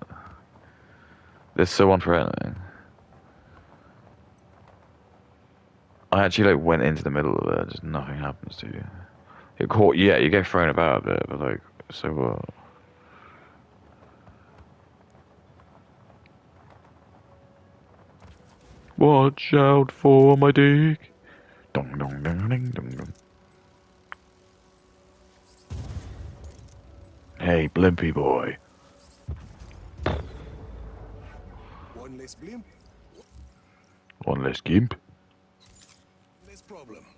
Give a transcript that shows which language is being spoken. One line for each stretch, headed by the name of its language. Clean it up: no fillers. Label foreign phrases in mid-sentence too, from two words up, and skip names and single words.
English: They're so unthreatening. I actually like went into the middle of it, just nothing happens to you. You're caught, yeah, you get thrown about a bit, but like, so what? Watch out for my dick. Dong dong dong ding dong dong. Hey, Blimpy boy. One less blimp, One less gimp. less problem.